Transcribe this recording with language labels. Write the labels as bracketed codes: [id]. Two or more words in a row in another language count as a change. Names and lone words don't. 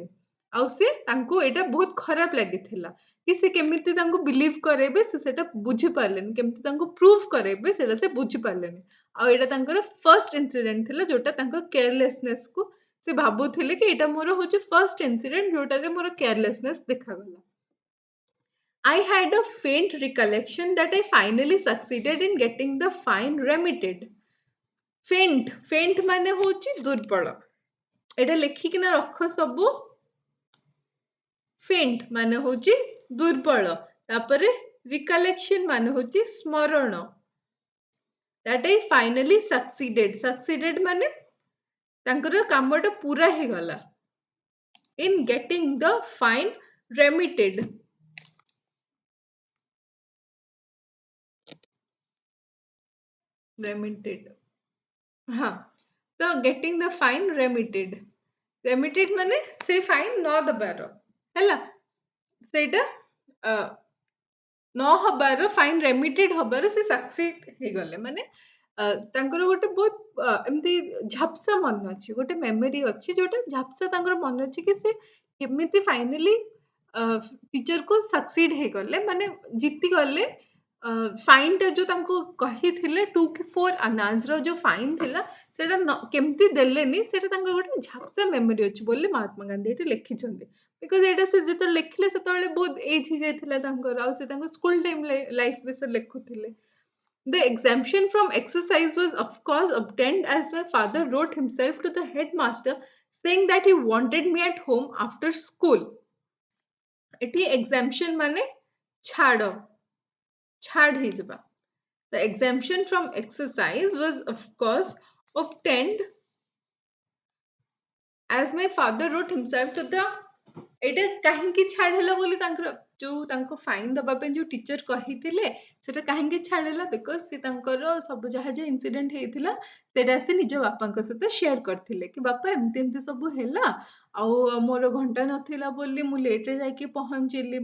[or] ଆଉ ସେ ତାଙ୍କୁ ଏଇଟା ବହୁତ ଖରାପ ଲାଗିଥିଲା। କି ସେ କେମିତି ତାଙ୍କୁ ବିଲିଭ୍ କରେଇବେ ସେ ସେଟା ବୁଝିପାରିଲେନି। କେମିତି ତାଙ୍କୁ ପ୍ରୁଭ୍ କରେଇବେ ସେଇଟା ସେ ବୁଝିପାରିଲେନି। ଆଉ ଏଇଟା ତାଙ୍କର [en] first incident [or] ଥିଲା ଯୋଉଟା ତାଙ୍କ କେୟାରଲେସନେସକୁ ସେ ଭାବୁଥିଲେ କି ଏଇଟା ମୋର ହଉଛି [en] first incident [or] ଯୋଉଟାରେ ମୋର କେୟାରଲେସନେସ୍ ଦେଖାଗଲା। [en] I had a faint recollection that I finally succeeded in getting the fine remitted. [or] ଫେଣ୍ଟ ମାନେ ହଉଛି ଦୁର୍ବଳ। ଏଇଟା ଲେଖିକିନା ରଖ ସବୁ। ଫେଣ୍ଟ ମାନେ ହଉଛି ଦୁର୍ବଳ। ତାପରେ ରିକଲେକ୍ସନ ମାନେ ହଉଛି ସ୍ମରଣ। [en] that I finally succeeded. [or] Succeeded ମାନେ ତାଙ୍କର କାମଟା ପୁରା ହେଇଗଲା। [en] in getting the fine remitted. ହଁ ତ getting the fine remitted. [or] remitted ମାନେ ସେ ଫାଇନ୍ ନ ଦେବାର ହେଲା ସେଇଟା ନ ହବାର [en] fine remitted [or] ହବାର ସେ ସକ୍ସିଡ୍ ହେଇଗଲେ। ମାନେ ତାଙ୍କର ଗୋଟେ ବହୁତ ଏମିତି ଝାପ୍ସା ମନେ ଅଛି। ଗୋଟେ ମେମୋରି ଅଛି ଯୋଉଟା ଝାପ୍ସା ତାଙ୍କର ମନେ ଅଛି କି ସେ କେମିତି ଫାଇନାଲି ଟିଚରକୁ ସକ୍ସିଡ୍ ହେଇଗଲେ। ମାନେ ଜିତିଗଲେ। ଫାଇନ୍‌ଟା ଯୋଉ ତାଙ୍କୁ କହିଥିଲେ 2 କି 4 ଆନାଜ୍‌ର ଯୋଉ ଫାଇନ୍ ଥିଲା ସେଇଟା କେମିତି ଦେଲେନି ସେଇଟା ତାଙ୍କର ଗୋଟେ ଝାପ୍ସା ମେମୋରି ଅଛି ବୋଲି ମହାତ୍ମା ଗାନ୍ଧୀ ଏଠି ଲେଖିଛନ୍ତି। ବିକଜ ଏଇଟା ସେ ଯେତେବେଳେ ଲେଖିଲେ ସେତେବେଳେ ବହୁତ ଏଜ୍ ହେଇଯାଇଥିଲା ତାଙ୍କର। ଆଉ ସେ ତାଙ୍କ [en] school time life [or] ବିଷୟରେ ଲେଖୁଥିଲେ। [en] The exemption from exercise was of course obtained as my father wrote himself to the headmaster saying that he wanted me at home after school. [or] ଏଠି exemption ମାନେ ଛାଡ଼ ହେଇଯିବା। [en] The exemption from exercise was of course obtained as my father wrote himself to the [or] ଏଇଟା କାହିଁକି ଛାଡ଼ ହେଲା ବୋଲି ଯୋଉ ତାଙ୍କୁ ଫାଇନ୍ ଦବା ପାଇଁ ଯୋଉ ଟିଚର କହିଥିଲେ ସେଟା କାହିଁକି ଛାଡ଼ ହେଲା ବିକଜ ସେ ତାଙ୍କର ସବୁ ଯାହା ଇନସିଡେଣ୍ଟ ହେଇଥିଲା ସେଇଟା ସେ ନିଜ ବାପାଙ୍କ ସହିତ ସେୟାର କରିଥିଲେ କି ବାପା ଏମିତି ଏମିତି ସବୁ ହେଲା ଆଉ ମୋର ଘଣ୍ଟା ନଥିଲା ବୋଲି ମୁଁ ଲେଟ୍‌ରେ ଯାଇକି ପହଞ୍ଚିଲି।